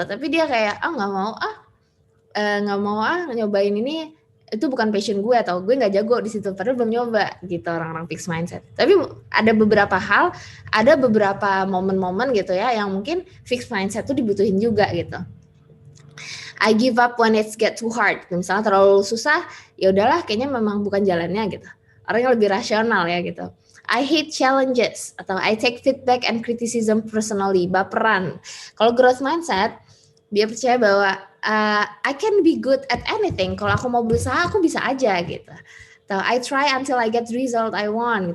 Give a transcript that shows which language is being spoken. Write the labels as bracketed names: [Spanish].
[Indonesian] Tapi dia kayak nggak mau nyobain ini, itu bukan passion gue atau gue nggak jago di situ padahal belum nyoba gitu orang-orang fixed mindset. Tapi ada beberapa hal, ada beberapa momen-momen gitu ya yang mungkin fixed mindset tuh dibutuhin juga gitu. [English] I give up when it get too hard. [Indonesian] Misalnya terlalu susah, ya udahlah kayaknya memang bukan jalannya gitu. Orang yang lebih rasional ya gitu. [English] I hate challenges [Indonesian] atau [English] I take feedback and criticism personally, [Indonesian] baperan. Kalau growth mindset, dia percaya bahwa [English] I can be good at anything. [Indonesian] Kalau aku mau berusaha, aku bisa aja gitu. Atau [English] I try until I get the result I want.